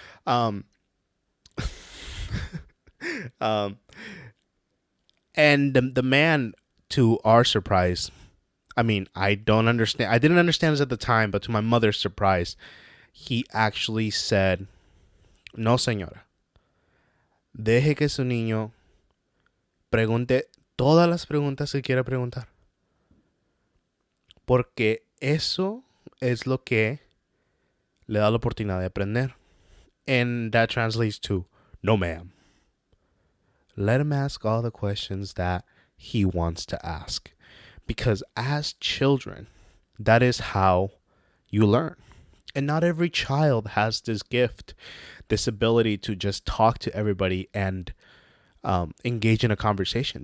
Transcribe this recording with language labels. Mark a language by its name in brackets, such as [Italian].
[English] Um, um, and the man, to our surprise, I mean, I don't understand. I didn't understand this at the time, but to my mother's surprise, he actually said, [Spanish] "No, señora. Deje que su niño pregunte todas las preguntas que quiera preguntar. Porque eso es lo que le da la oportunidad de aprender." [English] And that translates to, "No, ma'am. Let him ask all the questions that he wants to ask." Because as children, that is how you learn. And not every child has this gift, this ability to just talk to everybody and engage in a conversation.